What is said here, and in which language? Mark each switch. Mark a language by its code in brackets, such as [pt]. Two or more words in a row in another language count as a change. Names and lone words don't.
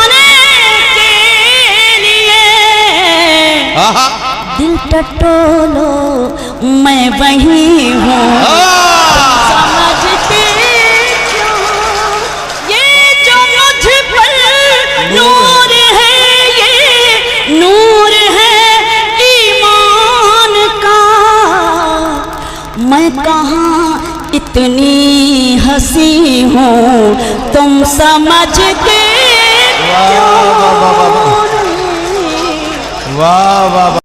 [ur] دل ٹٹولو میں وہیں ہوں، سمجھتے کیوں، یہ جو مجھ پر نور ہے، یہ نور ہے ایمان کا، میں کہاں اتنی ہنسی ہوں، تم سمجھ کے वाह वाह वाह वाह वाह वाह।